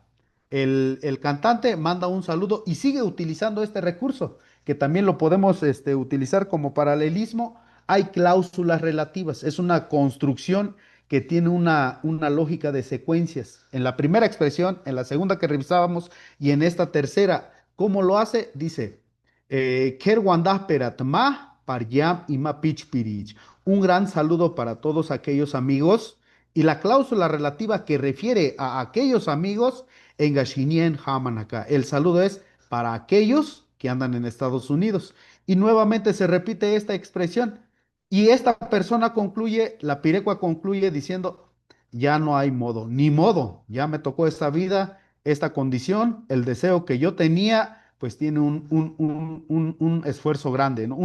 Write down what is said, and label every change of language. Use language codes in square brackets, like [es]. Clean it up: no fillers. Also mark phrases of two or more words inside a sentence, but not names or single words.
[es] El cantante manda un saludo y sigue utilizando este recurso, que también lo podemos utilizar como paralelismo. Hay cláusulas relativas, es una construcción que tiene una lógica de secuencias. En la primera expresión, en la segunda que revisábamos y en esta tercera, ¿cómo lo hace? Dice, [tsz] "Ker wandah ma paryam ima pich pirich". [es] Un gran saludo para todos aquellos amigos. Y la cláusula relativa que refiere a aquellos amigos en Gashinien Hamanaka. El saludo es para aquellos que andan en Estados Unidos. Y nuevamente se repite esta expresión. Y esta persona concluye, la pirecua concluye diciendo, ya no hay modo, ni modo, ya me tocó esta vida, esta condición, el deseo que yo tenía, pues tiene un esfuerzo grande, ¿no?